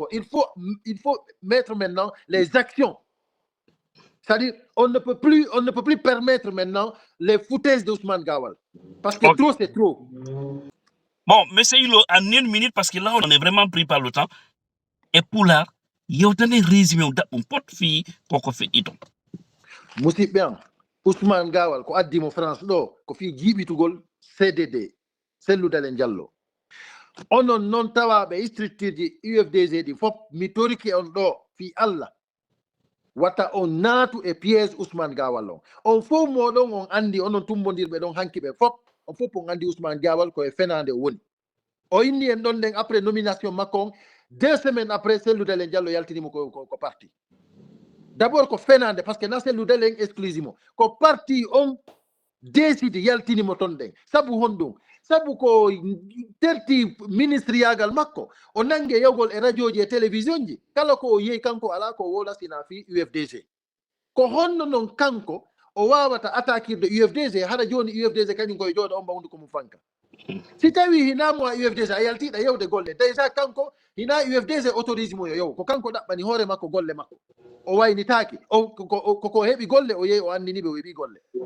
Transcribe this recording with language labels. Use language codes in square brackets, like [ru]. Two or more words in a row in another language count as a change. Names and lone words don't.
[fr] Il faut mettre maintenant les actions. C'est-à-dire, on ne peut plus permettre maintenant les foutaises d'Ousmane Gawal. Parce que trop, c'est trop. Bon, M. Hilo, en une minute, parce que là, on est vraiment pris par le temps. Et pour là, il y a un résumé, on peut faire qu'on fait iton. Monsieur bien, [ff] Ousmane Gawal, ko addi mo France do, ko fi jibitugol CDD, Cellou Dalein Diallo. Onon non tawaɓe structure ji UFDG ɗi fof mi toriki on ɗo fi Allah wata on naatu e piège Ousmane Gawal on fof moɗon on andi onon tumbodirɓe ɗon hanki ɓe fof on fof on andi Ousmane Gawal koye fenade woni o inni en ɗon nden après nomination makko on 2 [fr] semaines après [ff] Cellou Dalein Diallo yaltinimo ko [fr] parti d'abord [ff] ko fenade [fr] parce que [ff] na Cellou Dalein exclusivement ko parti on décide yaltinimo ton ɗen sabu honɗum sabu ko terti ministriyagal makko o nangue yawgol e radio ji e télévision ji kala ko o yeyi kanko ala ko wola sina fi UFDG ko honno non kanko o wawata attaquirde UFDG hara joni UFDG kañum koye jooɗo on mawdu komo fanka si tawi hinamo a UFDG a yaltiɗa yewde golle déjà kanko hina UFDG autorise mo yo yow ko kanko ɗaɓɓani hoore makko golle makko o waynitaki ko heɓi golle o yehi o anniniɓe o heɓi golle